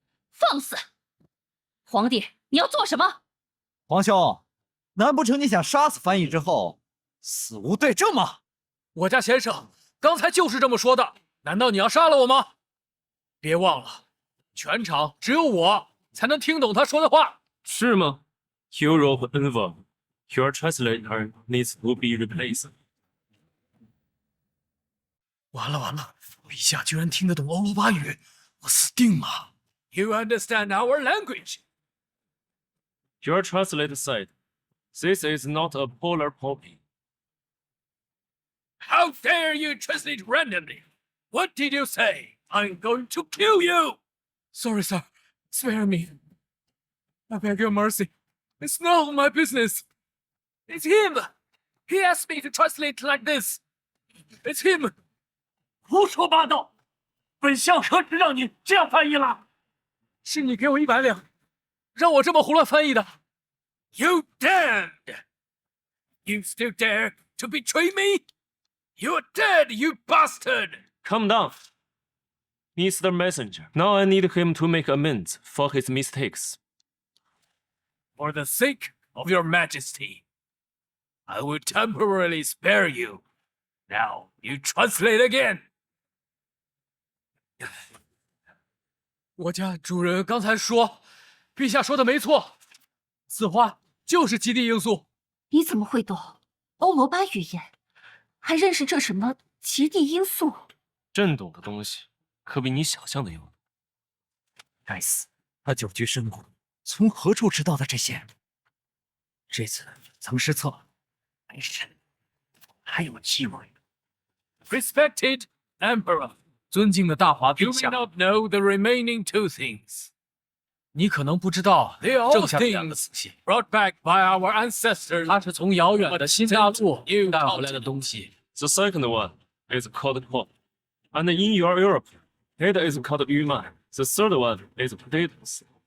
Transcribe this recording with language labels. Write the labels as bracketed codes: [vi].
[zh] 放肆！皇帝，你要做什么？皇兄，难不成你想杀死翻译之后死无对证吗？我家先生刚才就是这么说的，难道你要杀了我吗？别忘了，全场只有我才能听懂他说的话。是吗 [en] ？Europe Envoy, your translator needs to be replaced. [zh] 完了完了，陛下居然听得懂欧罗巴语，我死定了。 [en] You understand our language? Your translator said, "This is not a polar poppy." How dare you translate randomly? What did you say? I'm going to kill you! Sorry, sir. Spare me. I beg your mercy. It's not my business. It's him. He asked me to translate like this. It's him. [zh] 胡说八道！本相何止让你这样翻译了？是你给我100两，让我这么胡乱翻译的。 [en] You damned! You still dare to betray me? You're dead, you bastard! Calm down, Mr. Messenger. Now I need him to make amends for his mistakes. For the sake of your majesty, I will temporarily spare you. Now you translate again. [zh] 我家主人刚才说，陛下说的没错，此花就是极地罂粟。你怎么会懂欧罗巴语言？还认识这什么极地罂粟？朕懂的东西可比你想象的要多。该死，他久居深宫，从何处知道的这些？这次曾失策，没事，还有机会。 [en] Respected Emperor， [zh] 尊敬的大华陛下。 [en] You may not know the remaining 2 things。 [zh] 你可能不知道，剩下的2个东西 [en] brought back by our ancestors， [zh] 它是从遥远的新大陆带回来的东西。 [en] The second one is called corn, and in your Europe, it is called 玉麦. The third one is potatoes.